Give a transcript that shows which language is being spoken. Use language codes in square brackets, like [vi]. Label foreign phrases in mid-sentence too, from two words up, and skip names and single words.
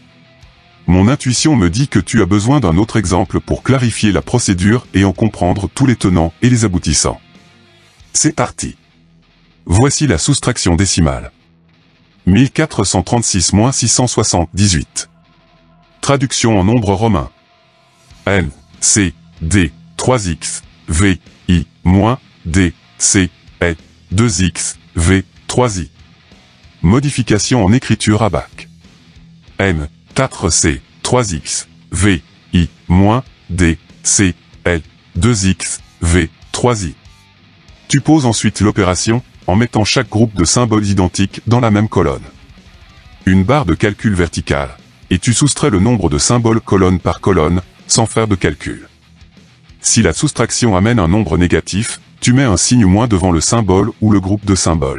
[fr] Mon intuition me dit que tu as besoin d'un autre exemple pour clarifier la procédure et en comprendre tous les tenants et les aboutissants. C'est parti. Voici la soustraction décimale. 1436 - 678. Traduction en nombres romains. N, C, D, 3x, V, I, moins, D, C, L, 2x, V, 3i. Modification en écriture abac. M, 4c, 3x, V, I, moins, D, C, L, 2x, V, 3i. Tu poses ensuite l'opération, en mettant chaque groupe de symboles identiques dans la même colonne. Une barre de calcul verticale, et tu soustrais le nombre de symboles colonne par colonne, sans faire de calcul. Si la soustraction amène un nombre négatif, tu mets un signe moins devant le symbole ou le groupe de symboles.